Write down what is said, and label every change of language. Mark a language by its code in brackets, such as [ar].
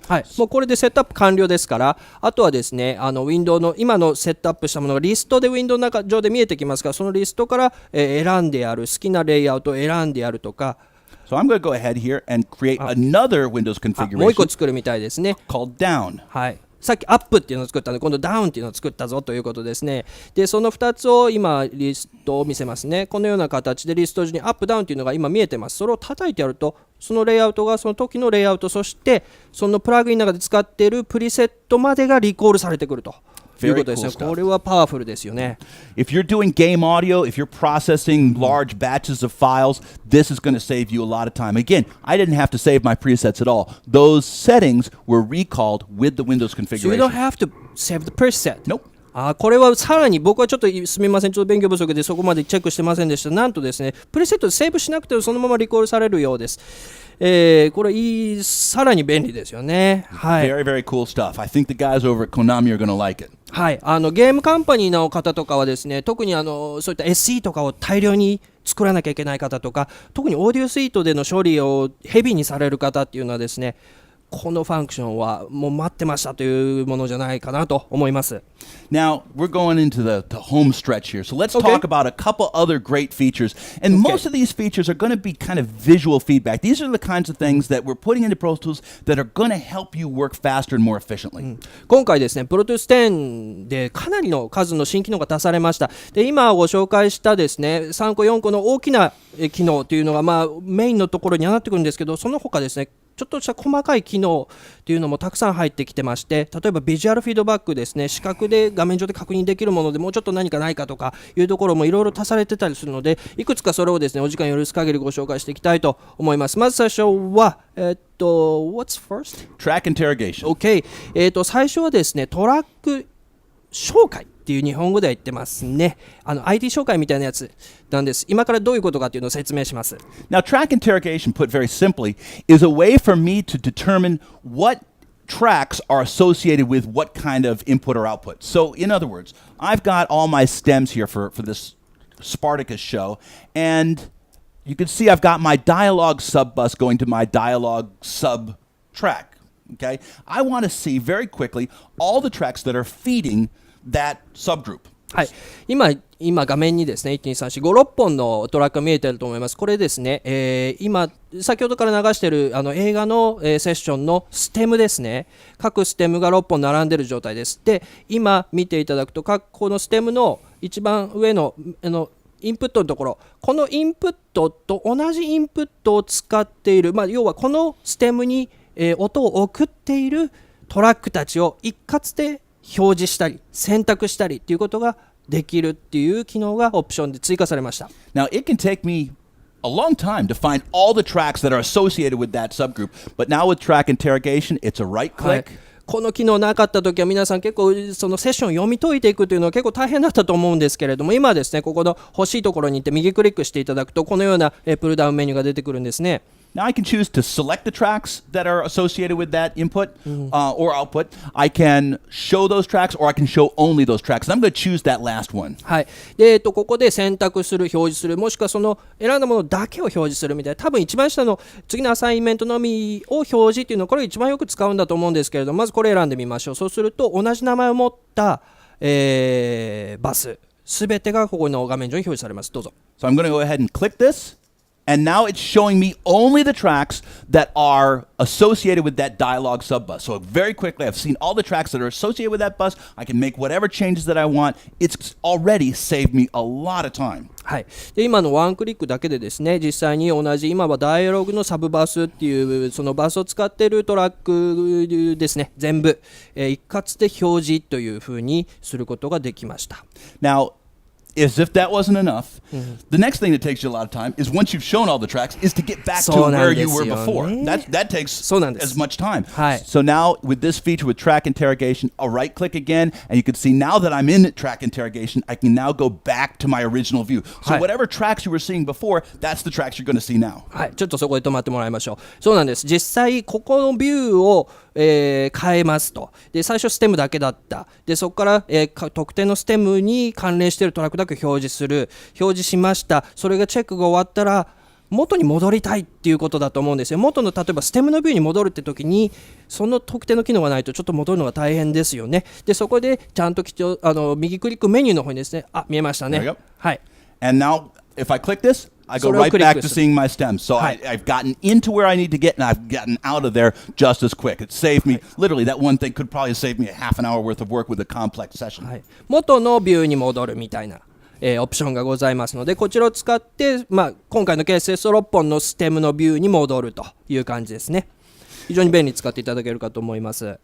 [ja] はい、もうこれでセットアップ完了ですからあとはですねウィンドウの今のセットアップしたものがリストでウィンドウの中上で見えてきますからそのリストから、選んでやる好きなレイアウトを選んでやるとか [en] So I'm going to go ahead here and create another Windows [ja] もう一個 [en] configuration [ja] 作るみたいですね。 [en] called down. [ja] はいさっきアップっていうのを作ったので今度ダウンっていうのを作ったぞということですね。でその2つを今リストを見せますね。このような形でリスト上にアップダウンっていうのが今見えてます。それを叩いてやるとそのレイアウトがその時のレイアウト、そしてそのプラグインの中で使っているプリセットまでがリコールされてくるということですね。これはパワフルですよね。 [en] If you're doing game audio, if you're processing large batches of files, this is going to save you a lot of time. Again, I didn't have to save my presets at all. Those settings were recalled with the Windows configuration. So you don't have to save the preset. Nope. [ja] これはさらに僕はちょっとすみません、ちょっと勉強不足でそこまでチェックしてませんでした。なんとですね、プレセットでセーブしなくてもそのままリコールされるようです。これさらに便利ですよね。はい。 [en] Very, very cool stuff. I think the guys over at Konami are going to like it. [ja] はい。ゲームカンパニーの方とかはですね、特にそういった SE とかを大量に作らなきゃいけない方とか、特にオーディオスイートでの処理をヘビーにされる方っていうのはですね、このファンクションはもう待ってましたというものじゃないかなと思います。 [en] Now, we're going into the home stretch here. So let's talk about a couple other great features. And most of these features are going to be kind of visual feedback. These are the kinds of things that we're putting into Pro Tools that are going to help you work faster and more efficiently. [ja] 今回ですね、Pro Tools 10でかなりの数の新機能が足されました。で、今ご紹介したですね、3個4個の大きな機能というのがメインのところにはなってくるんですけど、その他ですね、ちょっとした細かい機能というのもたくさん入ってきてまして、例えばビジュアルフィードバックですね、視覚で画面上で確認できるものでもうちょっと何かないかとかいうところもいろいろ足されてたりするので、いくつかそれをですねお時間許す限りご紹介していきたいと思います。まず最初は [en] What's first? Track interrogation. [ja] OK、最初はですねトラック紹介っていう日本語では言ってますね。 ID 紹介みたいなやつなんです。今からどういうことかっていうのを説明します。 [en] Now, track interrogation, put very simply, is a way for me to determine what tracks are associated with what kind of input or output. So, in other words, I've got all my stems here for this Spartacus show, and you can see I've got my dialogue sub bus going to my dialogue sub track. Okay? I want to see very quickly all the tracks that are feeding that subgroup. [ja] はい、今画面にですね1,2,3,4,5,6本のトラックが見えてると思います。これですね、今先ほどから流している映画の、セッションのステムですね。各ステムが6本並んでいる状態です。で今見ていただくとこのステムの一番上のインプットのところ、このインプットと同じインプットを使っている、要はこのステムに、音を送っているトラックたちを一括で表示したり選択したりっていうことができるっていう機能がオプションで追加されました。 [en] Now, it can take me a long time to find all the tracks that are associated with that subgroup, but now with track interrogation, it's a right click.、 [ja] はい、この機能なかったときは皆さん結構そのセッションを読み解いていくというのは結構大変だったと思うんですけれども、今はですねここの欲しいところに行って右クリックしていただくとこのようなプルダウンメニューが出てくるんですね。 [en] Now I can choose to select the tracks that are associated with that input or output. I can show those tracks or I can show only those tracks. I'm going to choose that last one. [ja] はい。で、ここで選択する、表示する、もしくはその選んだものだけを表示するみたいな、多分一番下の次のアサインメントのみを表示っていうのはこれ一番よく使うんだと思うんですけれども、まずこれ選んでみましょう。そうすると同じ名前を持った、バスすべてがここの画面上に表示されます。どうぞ。 [en] So I'm going to go ahead and click this.And now it's showing me only the tracks that are associated with that dialogue sub bus. So very quickly, I've seen all the tracks that are associated with that bus. I can make whatever changes that I want. It's already saved me a lot of time. [ja] はい、で今のワンクリックだけでですね実際に同じ今はダイアログのサブバスっていうそのバスを使っているトラックですね全部、一括で表示というふうにすることができました。 [en] Now,As if that wasn't enough, the next thing that takes you a lot of time is once you've shown all the tracks is to get back to where you were before. That takes as much time. So now with this feature with track interrogation, I'll right click again and you can see now that I'm in track interrogation, I can now go back to my original view. So whatever tracks you were seeing before, that's the tracks you're going to see now. [ja] はい、ちょっとそこで止まってもらいましょう。そうなんです。実際ここのビューを変えますと。で最初ステムだけだった。でそこから、特定のステムに関連しているトラックだけ表示しました。それがチェックが終わったら元に戻りたいっていうことだと思うんですよ。元の例えばステムのビューに戻るって時にその特定の機能がないとちょっと戻るのが大変ですよね。でそこでちゃんと右クリックメニューの方にですね見えましたね。はい。 [en] And now if I click this, I go right back to seeing my stems. So I've gotten into where I need to get, and I've gotten out of there just as quick. It saved me, literally, that one thing could probably save me a half an hour worth of work with a complex session. [ja] 元のビューに戻るみたいな、オプションがございますので、こちらを使って、今回のケースですと6本のステムのビューに戻るという感じですね。非常に便利に使っていただけるかと思います。